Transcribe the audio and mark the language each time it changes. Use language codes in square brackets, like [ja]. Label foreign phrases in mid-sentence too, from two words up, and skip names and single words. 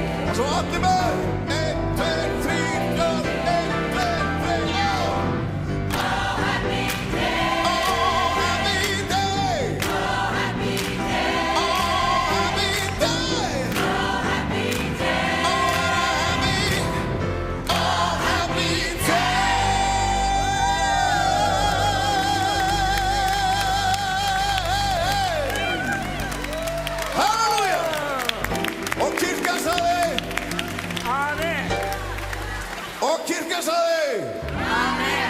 [is] Og svo allir með. 1, 2, 3, 4, 1, 2, 3, já. [en] Oh, happy day. Oh, happy day. Oh, happy day. Oh, happy day. Oh, happy day. Oh, happy day. Halleluja! [is] Og kirkjan sagði. Amen. Og kirkjan sagði. Amen.